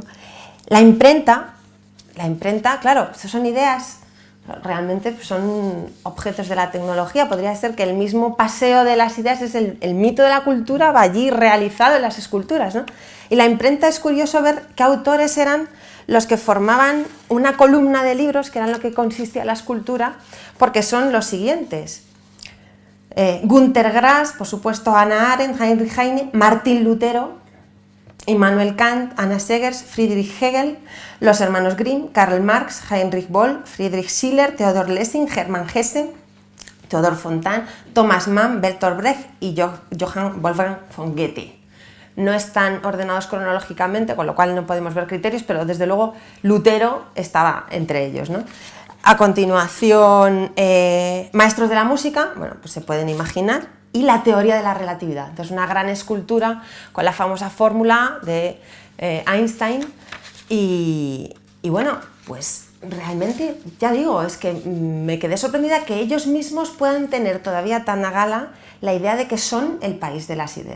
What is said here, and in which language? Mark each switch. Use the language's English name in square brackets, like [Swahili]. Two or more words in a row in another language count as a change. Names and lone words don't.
[Spanish] La imprenta, claro, estas son ideas, realmente son objetos de la tecnología, podría ser que el mismo paseo de las ideas es el mito de la cultura, va allí realizado en las esculturas, ¿no? Y la imprenta es curioso ver qué autores eran los que formaban una columna de libros, que era en lo que consistía la escultura, porque son los siguientes. Günter Grass, por supuesto Hannah Arendt, Heinrich Heine, Martín Lutero, Immanuel Kant, Anna Segers, Friedrich Hegel, los hermanos Grimm, Karl Marx, Heinrich Boll, Friedrich Schiller, Theodor Lessing, Hermann Hesse, Theodor Fontane, Thomas Mann, Bertolt Brecht y Johann Wolfgang von Goethe. No están ordenados cronológicamente, con lo cual no podemos ver criterios, pero desde luego Lutero estaba entre ellos, ¿no? A continuación, maestros de la música, bueno, pues se pueden imaginar, y la teoría de la relatividad. Entonces, una gran escultura con la famosa fórmula de Einstein y bueno, pues realmente, ya digo, es que me quedé sorprendida que ellos mismos puedan tener todavía tan a gala la idea de que son el país de las ideas.